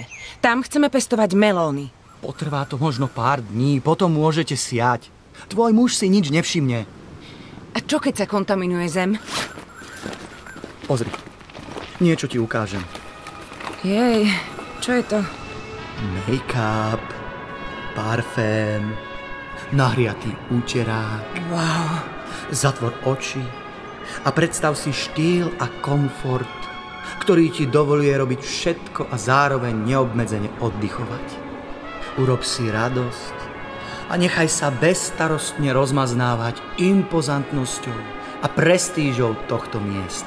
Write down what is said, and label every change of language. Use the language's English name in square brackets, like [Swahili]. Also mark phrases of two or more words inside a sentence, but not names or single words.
[Slovak] Tam chceme pestovať melóny. Potrvá to možno pár dní, potom môžete siať. Tvoj muž si nič nevšimne. A čo keď sa kontaminuje zem? Pozri, niečo ti ukážem. Jej, čo je to? Make-up, parfém, nahriatý úterák. Wow. Zatvor oči a predstav si štýl a komfort, ktorý ti dovoluje robiť všetko a zároveň neobmedzene oddychovať. Urob si radosť a nechaj sa bezstarostne rozmaznávať impozantnosťou a prestížou tohto miesta.